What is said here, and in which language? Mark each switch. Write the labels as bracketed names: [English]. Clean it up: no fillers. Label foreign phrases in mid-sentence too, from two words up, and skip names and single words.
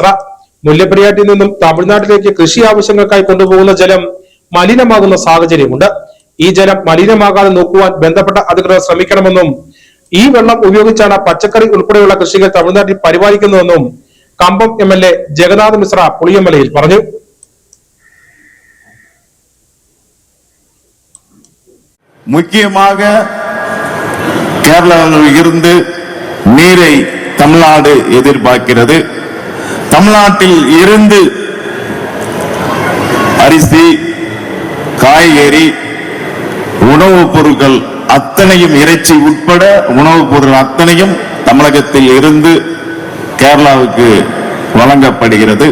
[Malayalam] മുല്ലപ്പെരിയാറ്റിൽ നിന്നും തമിഴ്നാട്ടിലേക്ക് കൃഷി ആവശ്യങ്ങൾക്കായി കൊണ്ടുപോകുന്ന ജലം മലിനമാകുന്ന സാഹചര്യമുണ്ട്. ഈ ജലം മലിനമാകാതെ നോക്കുവാൻ ബന്ധപ്പെട്ട അധികൃതർ ശ്രമിക്കണമെന്നും ഈ വെള്ളം ഉപയോഗിച്ചാണ് പച്ചക്കറി ഉൾപ്പെടെയുള്ള കൃഷികൾ തമിഴ്നാട്ടിൽ പരിപാലിക്കുന്നതെന്നും കമ്പം എംഎൽഎ ജഗന്നാഥ് മിശ്ര പുളിയമലയിൽ പറഞ്ഞു. [Tamil] முக்கியமாக கேரளாவில் இருந்து நீரை தமிழ்நாடு எதிர்பார்க்கிறது. தமிழ்நாட்டில் இருந்து அரிசி, காய்கறி, உணவுப் பொருட்கள் அத்தனையும், இறைச்சி உட்பட உணவுப் பொருட்கள் அத்தனையும் தமிழகத்தில் இருந்து கேரளாவுக்கு வழங்கப்படுகிறது.